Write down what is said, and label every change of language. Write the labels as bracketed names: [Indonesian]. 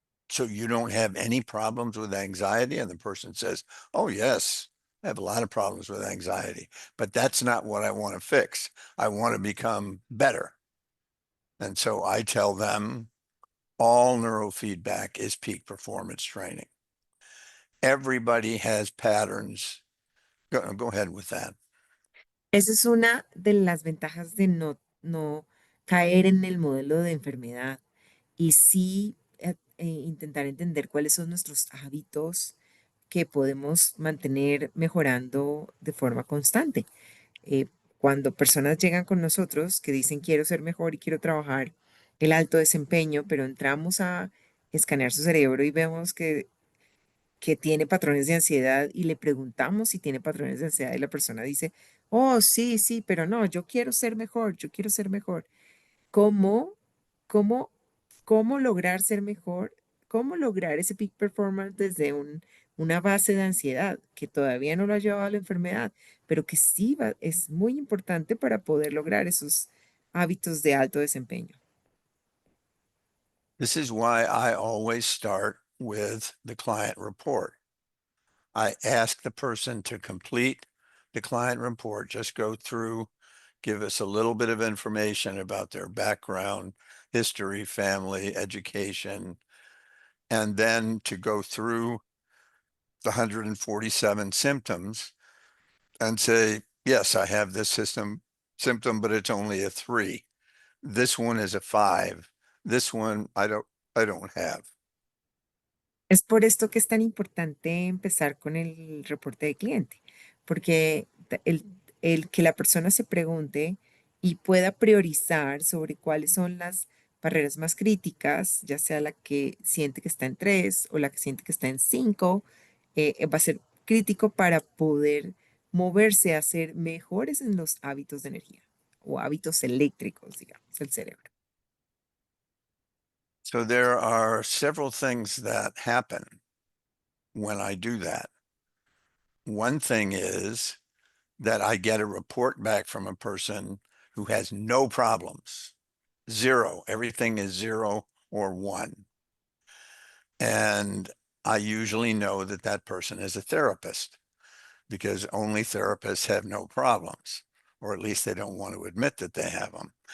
[English] So you don't have any problems with anxiety?" And the person says, "Oh, yes, I have a lot of problems with anxiety, but that's not what I want to fix. I want to become better." And so I tell them all neurofeedback is peak performance training. Everybody has patterns. Go ahead with that. [Spanish] Esa es una de las ventajas de no caer en el modelo de enfermedad y sí intentar entender cuáles son nuestros hábitos que podemos mantener mejorando de forma constante. Eh, Cuando personas llegan con nosotros que dicen quiero ser mejor y quiero trabajar el alto desempeño, pero entramos a escanear su cerebro y vemos que tiene patrones de ansiedad y le preguntamos si tiene patrones de ansiedad y la persona dice, oh, sí, sí, pero no, yo quiero ser mejor, yo quiero ser mejor. ¿Cómo, cómo, cómo lograr ser mejor? ¿Cómo lograr ese peak performance desde una base de ansiedad que todavía no lo ha llevado a la enfermedad, pero que sí es muy importante para poder lograr esos hábitos de alto desempeño? [English] This is why I always start with the client report. I ask the person to complete the client report, just go through, give us a little bit of information about their background, history, family, education, and then to go through the 147 symptoms and say, yes, I have this symptom, but it's only a 3. This one is a 5. This one I don't have. [Spanish] Es por esto que es tan importante empezar con el reporte de cliente, porque el que la persona se pregunte y pueda priorizar sobre cuáles son las barreras más críticas, ya sea la que siente que está en 3 o la que siente que está en 5, va a ser crítico para poder moverse a ser mejores en los hábitos de energía o hábitos eléctricos, digamos, del cerebro. [English] So there are several things that happen when I do that. One thing is that I get a report back from a person who has no problems, 0. Everything is 0 or 1. And I usually know that that person is a therapist because only therapists have no problems, or at least they don't want to admit that they have them.